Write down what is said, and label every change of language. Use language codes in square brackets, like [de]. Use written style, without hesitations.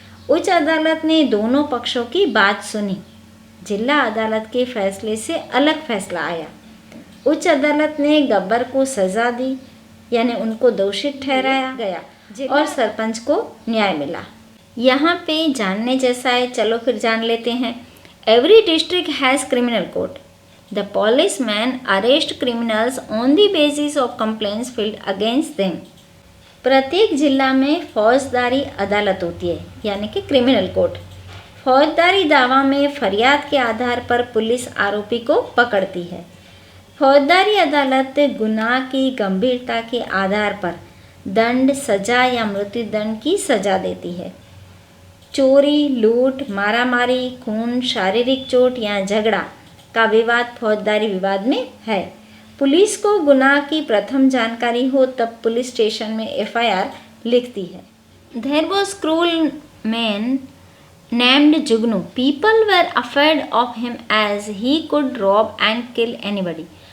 [hi] उच्च अदालत ने दोनों पक्षों की बात सुनी। जिला अदालत के फैसले से अलग फैसला आया। उच्च अदालत ने गब्बर को सज़ा दी, यानी उनको दोषी ठहराया गया और सरपंच को न्याय मिला। यहाँ पे जानने जैसा है, चलो फिर जान लेते हैं। [en] Every district has criminal court. The policemen arrest criminals on the basis of complaints filed against them. [hi] प्रत्येक जिला में फौजदारी अदालत होती है, यानी कि क्रिमिनल कोर्ट। फौजदारी दावा में फरियाद के आधार पर पुलिस आरोपी को पकड़ती है। फौजदारी अदालत गुनाह की गंभीरता के आधार पर दंड, सजा या मृत्युदंड की सजा देती है। चोरी, लूट, मारामारी, खून, शारीरिक चोट या झगड़ा का विवाद फौजदारी विवाद में है। पुलिस को गुनाह की प्रथम जानकारी हो तब पुलिस स्टेशन में एफआईआर लिखती है। [en] There was cruel man named Jugnu. People were afraid of him as he could rob and kill anybody.